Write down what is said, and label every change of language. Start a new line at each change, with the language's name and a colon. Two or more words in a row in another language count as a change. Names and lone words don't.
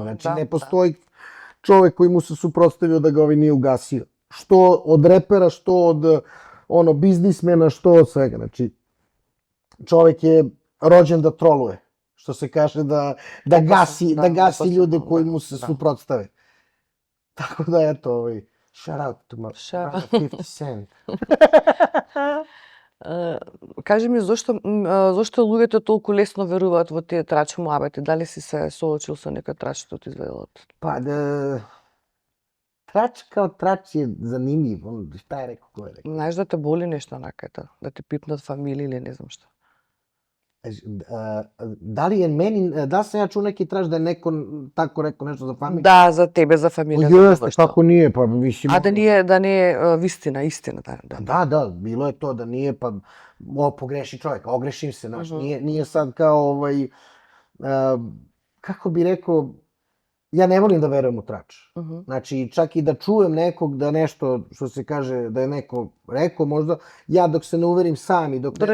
Serbian: Znači, ne postoji čovek koji mu se suprotstavio da ga nije ugasio. Što od repera, što od biznismena, što od svega. Znači, čovek je rođen da troluje. Što se kaže da gasi ljude koji mu se suprotstave. Tako da, eto,
English: shout out to my brother 50 Cent.
Macedonian: Кажи ми, зошто луѓето толку лесно веруваат во тие трач муабети? Дали си се соочил со некој трач што ти изведуват?
Serbian: Pa, trač kao trač je zanimljiv. Šta je rekao, ko je rekao?
Macedonian: Знаеш да те боли нешто онаката, да ти пипнат фамилија или не знам што.
Serbian: Da li je meni, da sam ja čuo neki trač da je neko tako rekao nešto za familiju?
Macedonian: Да, за тебе, за фамилија.
Serbian: Jeste, kako nije, pa mislim...
Macedonian: А да не е вистина, истина, да.
Serbian: Da, bilo je to da nije, pa pogreši čovjek, ogrešim se, znaš, nije sad kao kako bi rekao, ja ne volim da verujem u trač. Znači, čak i da čujem nekog da nešto, što se kaže, da je neko rekao, možda, ja dok se ne uverim sam i dok